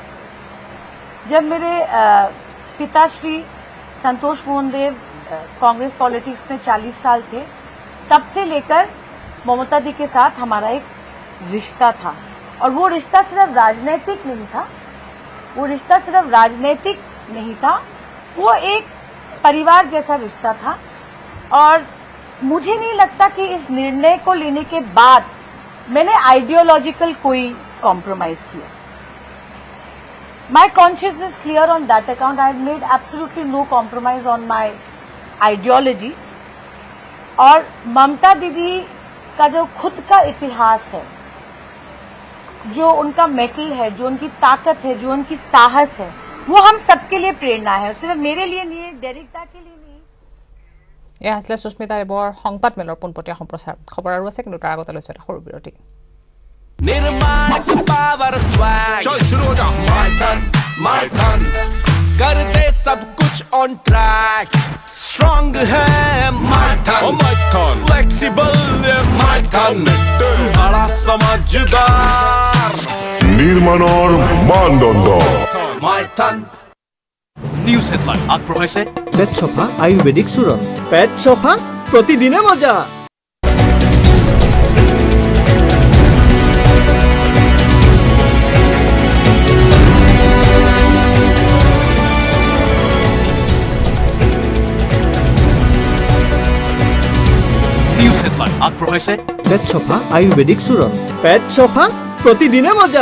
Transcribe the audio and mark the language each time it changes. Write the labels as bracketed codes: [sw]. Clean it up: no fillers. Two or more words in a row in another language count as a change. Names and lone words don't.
[hi] जब मेरे पिता श्री संतोष मोहन देव कांग्रेस पॉलिटिक्स में 40 साल थे तब से लेकर ममता दी के साथ हमारा एक रिश्ता था और वो रिश्ता सिर्फ राजनीतिक नहीं था, वो एक परिवार जैसा रिश्ता था। और मुझे नहीं लगता कि इस निर्णय को लेने के बाद मैंने आइडियोलॉजिकल कोई कॉम्प्रोमाइज किया। [en] My conscience is clear on that account. I have made absolutely no compromise on my ideology. [hi] और ममता दीदी का जो खुद का इतिहास है, जो उनका मेटल है, जो उनकी ताकत है, जो उनकी साहस है, वो हम सबके लिए प्रेरणा है, सिर्फ मेरे लिए नहीं है, डेरिकदा के लिए नहीं। [as] এয়া আসলে সুস্মিতা দেৱৰ সংবাদমেলৰ পোনপটীয়া সম্প্ৰচাৰ। খবৰ আৰু আছে কিন্তু তাৰ আগতে লৈছোঁ এটা সৰু বিৰতি। निर्माण का [en] power swag [as] चल शुरू हो जा माइथन कर दे सब कुछ [en] on track strong [as] है माइथन फ्लेक्सिबल माइथन बड़ा समझदार নির্মাণৰ মানদণ্ড माइथन [en] news headline [as] আগবঢ়াইছে পেট চফা আয়ুৰ্বেদিক চূৰণ। পেট চফা প্ৰতিদিনে মজা। [en] news headline [as] আগবঢ়াইছে পেট চফা আয়ুৰ্বেদিক চূৰণ। পেট চফা প্ৰতিদিনে মজা।